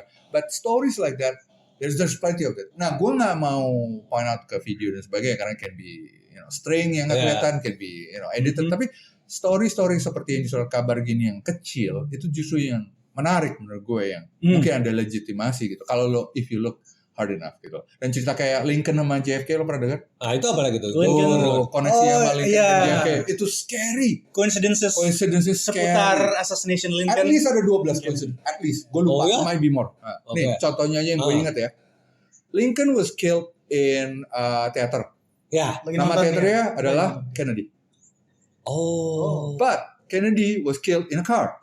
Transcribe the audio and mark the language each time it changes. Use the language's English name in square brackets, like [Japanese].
[English] But stories like that, there's plenty of it. [Indonesian] Nah, gue nggak mau point out ke video dan sebagainya karena can be, string yang nggak kelihatan, can be, edited. Tapi story seperti yang di surat kabar gini yang kecil itu justru yang menarik menurut gue yang mungkin ada legitimasi gitu. Kalau [English] if you look hard enough [Indonesian] gitu. Dan cerita kayak Lincoln sama JFK lo pernah dengar? Ah, itu apa lagi tuh? Koneksi sama Lincoln dan JFK. Itu scary. [English] Coincidences scary. [Indonesian] Seputar assassination Lincoln. At least ada 12 coincidence. At least. Gue lupa. [English] Might be more. [Indonesian] Nih, contohnya aja yang gue ingat ya. [English] Lincoln was killed in theater. [Indonesian] Ya. Nama teaternya adalah Kennedy. [English] But Kennedy was killed in a car.